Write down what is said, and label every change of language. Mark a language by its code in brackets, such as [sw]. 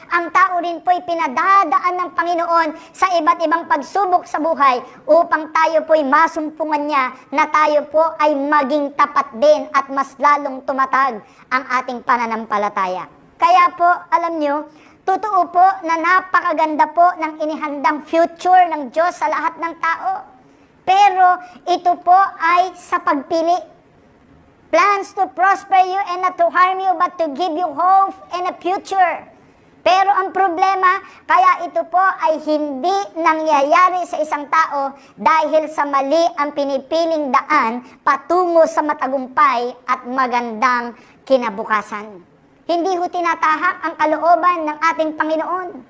[tl] Ang tao rin po'y pinadadaan ng Panginoon sa iba't ibang pagsubok sa buhay upang tayo po'y masumpungan niya na tayo po ay maging tapat din at mas lalong tumatag ang ating pananampalataya. Kaya po, alam nyo, totoo po na napakaganda po ng inihandang future ng Diyos sa lahat ng tao. Pero ito po ay sa pagpili. [en] Plans to prosper you and not to harm you, but to give you hope and a future. [tl] Pero ang problema, kaya ito po ay hindi nangyayari sa isang tao dahil sa mali ang pinipiling daan patungo sa matagumpay at magandang kinabukasan. Hindi ho tinatahak ang kalooban ng ating Panginoon.